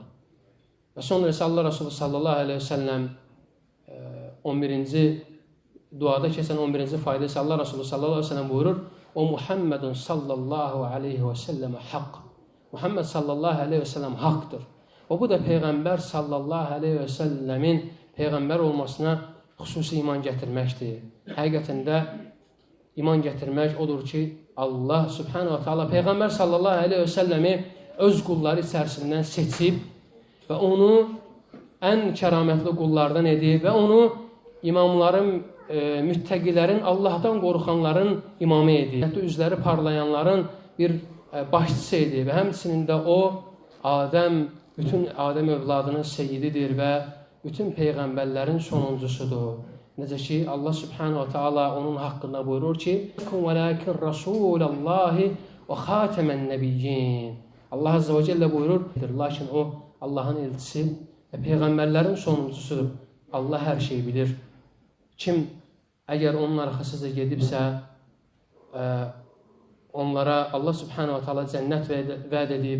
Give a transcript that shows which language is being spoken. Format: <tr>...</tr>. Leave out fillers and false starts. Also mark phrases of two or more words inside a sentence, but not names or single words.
<az>Və sonra isə Allah Resulü</az> <ar>صلى الله عليه وسلم</ar> <az>11-ci duada keçən 11-ci fayda isə Allah Resulü</az> <ar>صلى الله عليه وسلم</ar> <az>buyurur, O Muhammedun</az> <ar>صلى الله عليه وسلم</ar> <az>haqq. Muhammed</az> <ar>صلى الله عليه وسلم</ar> <az>haqdır. O bu da Peyğəmbər</az> <ar>صلى الله عليه وسلم</ar> <az>Peyğəmbər olmasına xüsusi iman gətirməkdir. Həqiqətində iman gətirmək odur ki,</az> <ar>الله سبحانه وتعالى</ar> <az>Peyğəmbər</az> <ar>صلى الله عليه وسلم</ar> <az>öz qulları içərisindən seçib və onu ən kəramətli qullardan edib və onu imamların, müttəqilərin, Allahdan qorxanların imamı edib. Hətta üzləri parlayanların bir başçısı edib və həmçinin də o, bütün Adəm övladının seyyididir və bütün Peyğəmbərlərin sonuncusudur. Necə ki,</az> <ar>الله سبحانه وتعالى</ar> <az>onun haqqında buyurur ki,</az> <ar>وَلَكِنْ رَسُولَ اللّٰهِ وَخَاتَمَ النَّبِيِّينَ الله عز وجل</ar> <az>buyurur, lakin o Allah'ın elçisi və Peyğəmbərlərin sonuncusudur. Allah hər şeyi bilir. Kim əgər onun arxasıca gedibsə, onlara</az> <ar>الله سبحانه وتعالى</ar> <az>cənnət vəd edib.</az>